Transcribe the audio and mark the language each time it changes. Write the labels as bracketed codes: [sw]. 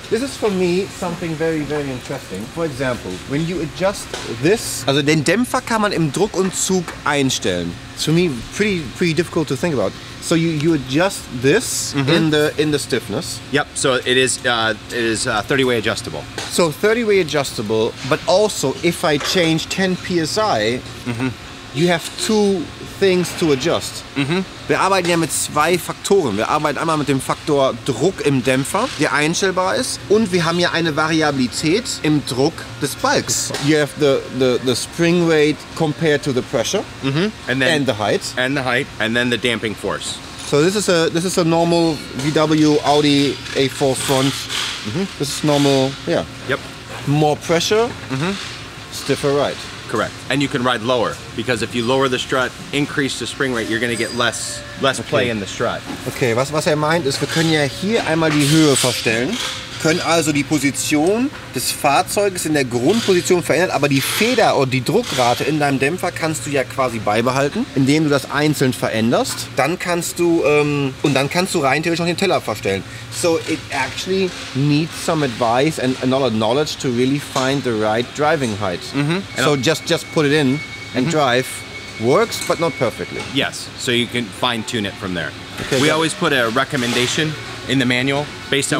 [en] this is for me something very, very interesting. For example, when you adjust this, [de] also den Dämpfer kann man im Druck und Zug einstellen. [en] It's for me pretty difficult to think about. So you adjust this in the stiffness. Yep. So it is 30-way adjustable. So 30-way adjustable, but also if I change 10 psi, you have two things to adjust. [de] Wir arbeiten ja mit zwei Faktoren. Wir arbeiten einmal mit dem Faktor Druck im Dämpfer, der einstellbar ist, und wir haben ja eine Variabilität im Druck des Balks. [en] You have the spring rate compared to the pressure and the height. And the height, and then the damping force. So this is a normal VW Audi A4 front. This is normal, yeah. Yep. More pressure, stiffer ride. Correct. And you can ride lower, because if you lower the strut, increase the spring rate, you're going to get less play in the strut. [de] Okay, was meint ist, wir können ja hier einmal die Höhe verstellen, können also die Position des Fahrzeuges in der Grundposition verändern, aber die Feder oder die Druckrate in deinem Dämpfer kannst du ja quasi beibehalten, indem du das einzeln veränderst. Dann kannst du rein theoretisch noch den Teller verstellen. [en] So it actually needs some advice and a lot of knowledge to really find the right driving height. So just put it in and drive. Works, but not perfectly. Yes, so you can fine-tune it from there. Okay, we always put a recommendation in the manual based on